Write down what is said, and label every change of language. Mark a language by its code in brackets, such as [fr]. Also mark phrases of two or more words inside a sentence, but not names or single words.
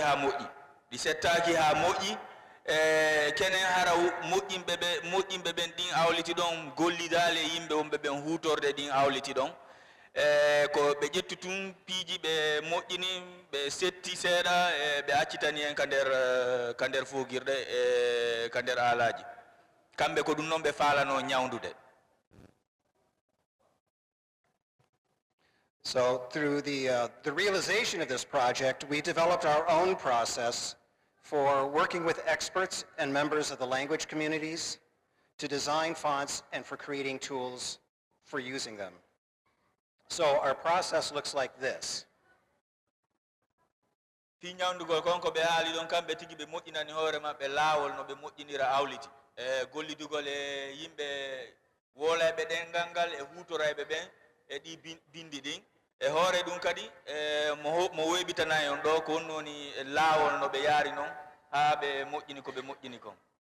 [ff] ha moƴƴi ɗi settaki ha moƴƴi kenen hara moƴƴinɓe ɓen ɗin awliti ɗon gollidale yimɓe wonɓe ɓen hutorde ɗin awliti ɗon ko ɓe ƴettu tun piiji ɓe moƴƴini ɓe setti seeɗa ɓe accitani en ka nder fogirɗe ka nder aalaji kamɓe ko ɗum noon ɓe faalano ñawdude. [en] So through the realization of this project, we developed our own process for working with experts and members of the language communities to design fonts and for creating tools for using them. So our process looks like this. [ff] Fi ñawndugol konko ɓe haali ɗon kamɓe tigi ɓe moƴƴinani hoore maɓɓe laawol no ɓe moƴƴinira awliti gollidugol e yimɓe wolayɓe ɗengal ngal e hutorayɓe ɓen e ɗi bindi ɗin e hoore ɗum kadi mo weɓitana on ɗo ko woni laawol no ɓe yaari noon ha ɓe moƴƴini ko ɓe moƴƴini kon.